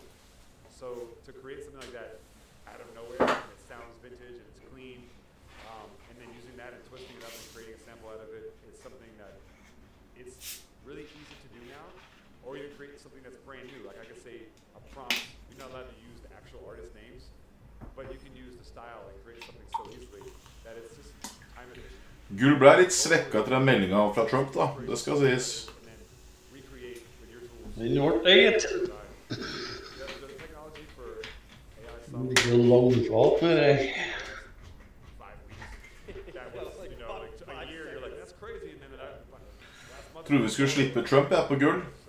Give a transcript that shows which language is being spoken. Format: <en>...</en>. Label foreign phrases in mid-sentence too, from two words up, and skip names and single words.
<en>So to create something like that out of nowhere, it sounds vintage and it's clean, and then using that and twisting it up and creating a sample out of it is something that it's really easy to do now. Or you can create something that's brand new. Like I could say a prompt, you're not allowed to use the actual artist names, but you can use the style and create something so easily that it's just time efficient.</en> <no>Gul ble litt svekket etter den meldingen fra Trump, da. Det skal sies. Den ble eget. Det ligger langflat med det. Tror vi skulle slippe Trump på gull.</no>